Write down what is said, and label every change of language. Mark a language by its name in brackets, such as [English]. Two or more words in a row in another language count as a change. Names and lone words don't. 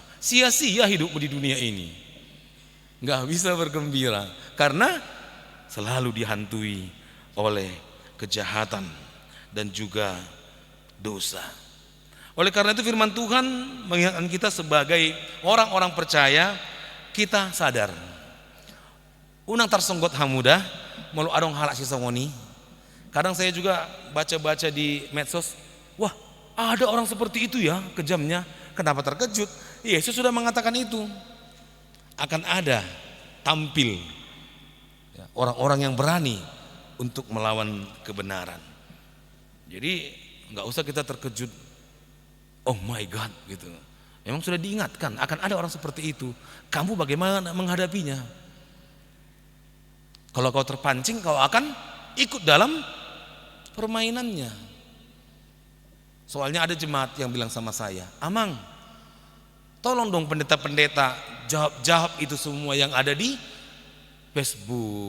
[Indonesian] Sia-sia hidupmu di dunia ini. Nggak bisa bergembira karena selalu dihantui oleh kejahatan dan juga dosa. Oleh karena itu firman Tuhan mengingatkan kita sebagai orang-orang percaya, kita sadar. [Batak Toba] Unang tarsonggot hamuda, malu adong halak sisongoni. [Indonesian] Kadang saya juga baca-baca di medsos, wah ada orang seperti itu ya kejamnya. Kenapa terkejut? Yesus sudah mengatakan itu. Akan ada tampil orang-orang yang berani untuk melawan kebenaran. Jadi nggak usah kita terkejut. [English] Oh my God gitu. [Indonesian] Memang sudah diingatkan akan ada orang seperti itu. Kamu bagaimana menghadapinya? Kalau kau terpancing, kau akan ikut dalam permainannya. Soalnya ada jemaat yang bilang sama saya, Amang, tolong dong pendeta-pendeta jawab itu semua yang ada di Facebook.